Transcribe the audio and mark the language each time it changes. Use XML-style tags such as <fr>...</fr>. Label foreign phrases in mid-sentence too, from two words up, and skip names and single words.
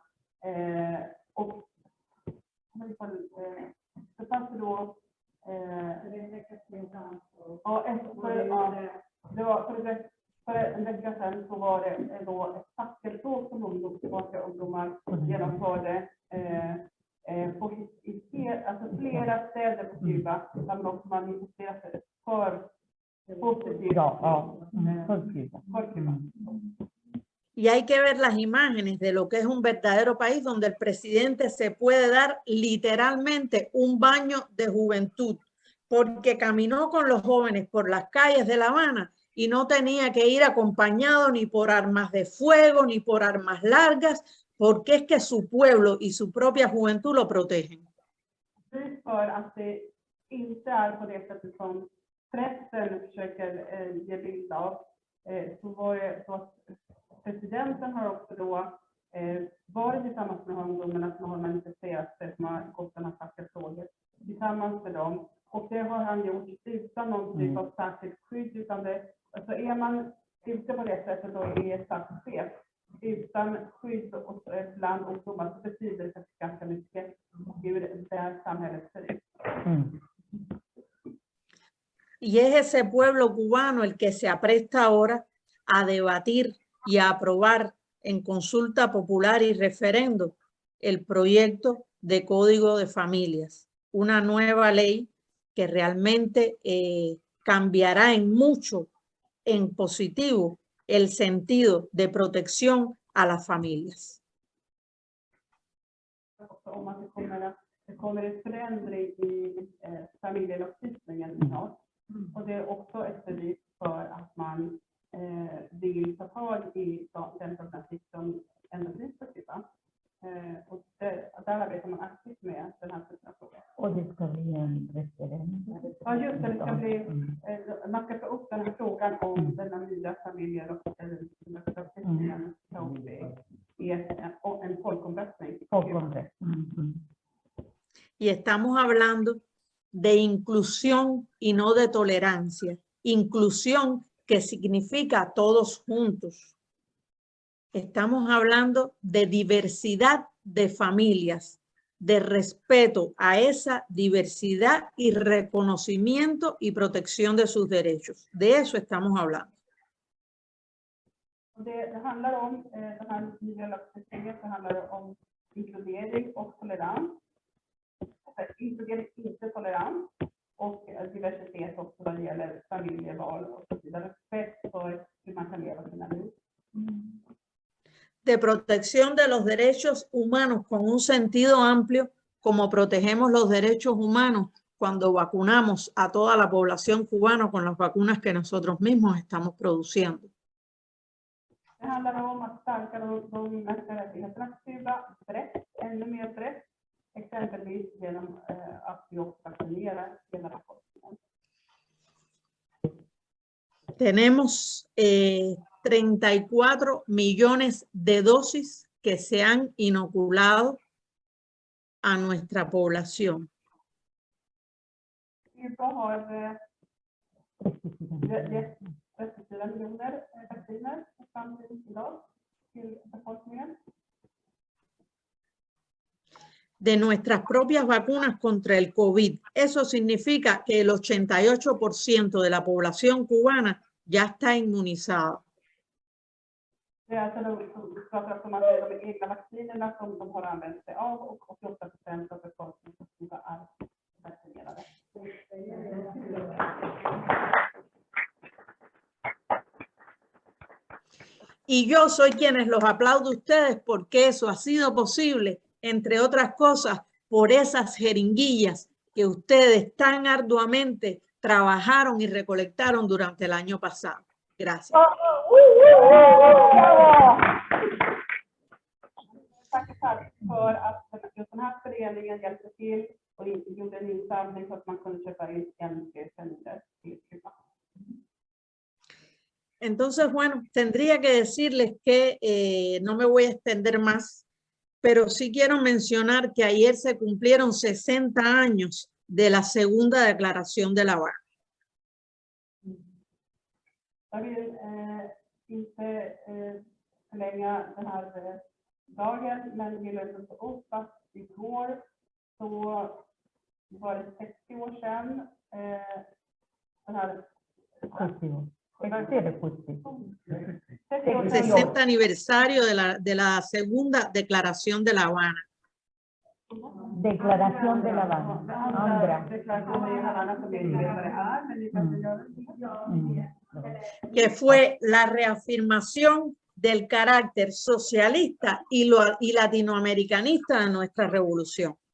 <sv>Och det fanns då för en vecka sedan så var det då ett fackeltåg som ungdomar genomförde alltså flera städer på Kuba, där man också manifesterat sig för positivt för Kuba.</sv> <es>Y hay que ver las imágenes de lo que es un verdadero país donde el presidente se puede dar literalmente un baño de juventud, porque caminó con los jóvenes por las calles de La Habana y no tenía que ir acompañado ni por armas de fuego ni por armas largas, porque es que su pueblo y su propia juventud lo protegen.</es> <sv>För att det inte är på det sättet som pressen försöker ge bild av, så var det så att presidenten har också då varit tillsammans med ungdomarna som har manifesterat sig, som har gått den här fackeltåget tillsammans med dem. Och det har han gjort utan någon typ av särskilt skydd, utan det, alltså är man ute på det sättet då är statschef utan skydd bland ungdomar, så betyder det ganska mycket hur det här samhället ser ut.</sv> <es>Y es ese pueblo cubano el que se apresta ahora a debatir y a aprobar en consulta popular y referendo el proyecto de Código de Familias, una nueva ley que realmente cambiará en mucho, en positivo, el sentido de protección a las familias.</es> <sv>Om att det kommer en förändring i familjelagstiftningen snart. Och det är också ett bevis för att man vill ta tag i den problematik som ändå finns på Kuba. Och där arbetar man aktivt med den här typen av frågor. Och det ska bli en referendum. Ja, just det. Det ska bli, man ska ta upp den här frågan om den nya familjelagstiftningen i en folkomröstning.</sv> <es>Y estamos hablando de inclusión y no de tolerancia. Inclusión que significa todos juntos. Estamos hablando de diversidad de familias, de respeto a esa diversidad y reconocimiento y protección de sus derechos. De eso estamos hablando.</es> <sv>Det handlar om den här nya lagstiftningen, det handlar om inkludering och tolerans. Inkludering, inte tolerans, och diversitet också vad det gäller familjeval och så vidare. Respekt för hur man kan leva sina liv.</sv> <es>De protección de los derechos humanos con un sentido amplio, como protegemos los derechos humanos cuando vacunamos a toda la población cubana con las vacunas que nosotros mismos estamos produciendo.</es> <sv>Det handlar om att stärka de mänskliga rättigheterna i Kuba brett, ännu mer brett, exempelvis genom att vi också vaccinerar hela befolkningen.</sv> <es>Tenemos 34 millones de dosis que se han inoculado a nuestra población.</es> <sv>Kuba har 34 miljoner vacciner fram till idag till befolkningen.</sv> <es>De nuestras propias vacunas contra el COVID. Eso significa que el 88% de la población cubana ya está inmunizada.</es> <sv>Det är alltså de pratar om att det är de egna vaccinerna som de har använt sig av, och 88% av befolkningen är vaccinerade.</sv> <es>Y yo soy quienes los aplaudo a ustedes porque eso ha sido posible, entre otras cosas, por esas jeringuillas que ustedes tan arduamente trabajaron y recolectaron durante el año pasado. Gracias.</es> <sv>Tack för att just den här föreningen hjälpte till och gjorde en insamling så att man kunde köpa in en sändare till Kuba.</sv> <es>Entonces, bueno, tendría que decirles que no me voy a extender más, pero sí quiero mencionar que ayer se cumplieron 60 años de la segunda declaración de La Habana.</es> <sv>Jag vill inte förlänga den här dagen, men vill också ta upp att igår så var det 60 år sedan den här</sv> <es>60 aniversario de la segunda declaración de La Habana. Declaración de La Habana. Que fue la reafirmación del carácter socialista y latinoamericanista de nuestra revolución.</es>